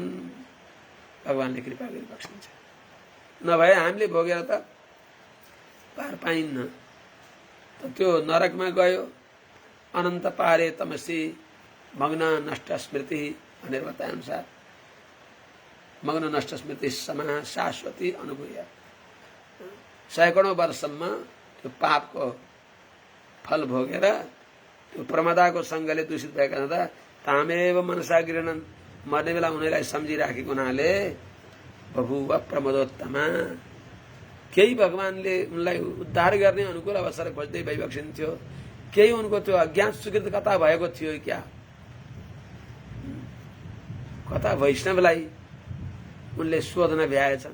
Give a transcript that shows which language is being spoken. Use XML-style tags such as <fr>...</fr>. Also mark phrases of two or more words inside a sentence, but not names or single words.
<ne>भगवानले कृपा गरी बक्सिन्छ। नभए हामीले भोगेर त पार पाइन्न। त त्यो नरकमा गयो</ne> <sa>अनन्त पारे तमसी मग्न नष्ट स्मृति</sa> <ne>भनेर बताए अनुसार</ne> <sa>मग्न नष्ट स्मृति समा शाश्वती अनुभूय</sa> <ne>सैकडौं वर्षसम्म त्यो पापको फल भोगेर त्यो प्रमदाको सँगले दूषित भएका हुँदा</ne> <sa>तामेव मनसा गृह्णन्</sa> <ne>मर्ने बेला उनीलाई सम्झिराखेको हुनाले</ne> <sa>बभूव प्रमदोत्तमा</sa> <ne>केही भगवानले उनलाई उद्धार गर्ने अनुकूल अवसर खोज्दै भइबक्सिन्थ्यो। केही उनको त्यो अज्ञात सुकृत कता भएको थियो क्या, कता वैष्णवलाई उनले सोध्न भ्याएछन्।</ne>